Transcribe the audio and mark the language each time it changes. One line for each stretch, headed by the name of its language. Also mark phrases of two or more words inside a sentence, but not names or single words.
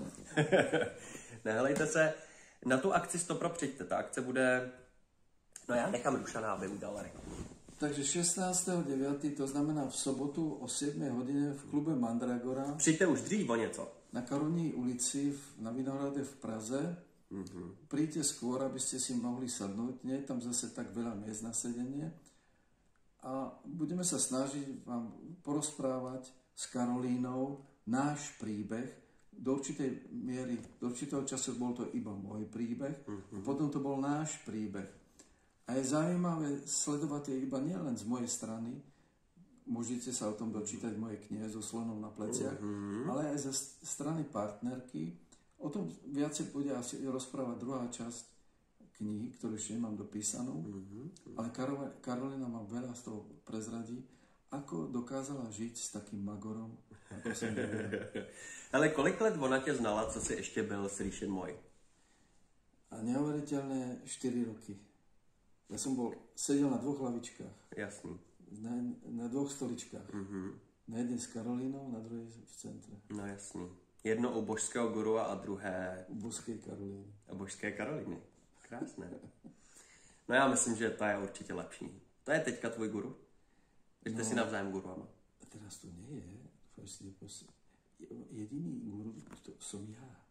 Czech: Nehelejte se, na tu akci 100% přijďte. Ta akce bude... No já nechám Dušana, aby udal reklamu. Takže 16.9., to znamená v sobotu o 7 hodině v klube Mandragora. Přijďte už dřív o něco. Na Karolní ulici na Vinohrade v Praze.
Slovak: Príďte skôr, aby ste si mohli sadnúť. Nie je tam zase tak veľa miest na sedenie. A budeme sa snažiť vám porozprávať s Karolínou náš príbeh. Do určitej miery, do určitého času bol to iba môj príbeh. Potom to bol náš príbeh. A je zaujímavé sledovať je iba nielen z mojej strany, môžete sa o tom dočítať v mojej knihe so slonom na pleciach, ale aj ze strany partnerky. O tom viacej bude asi rozprávať druhá časť knihy, ktorú ešte nemám dopísanú, ale Karolina ma veľa z toho prezradí, ako dokázala žiť s takým magorom, ako som byl.
Czech: Ale kolik let ona tě znala, co si ještě byl Slyšen můj?
Slovak: A neuveriteľné 4 roky. Ja som sedel na 2 hlavičkách.
Czech: Jasný.
Slovak: Na 2 stoličkách. Na jednej s Karolínou, na druhej v centre.
Czech: No jasný.
Slovak: Jedno u božského gurua a druhé...
Czech: U božské Karolíny. A božské Karolíny. Krásné. No já myslím, že ta je určitě lepší. To je teďka tvůj guru? Byste si navzájem guruama.
Slovak: A teraz to nie je. Jediný guru to som ja.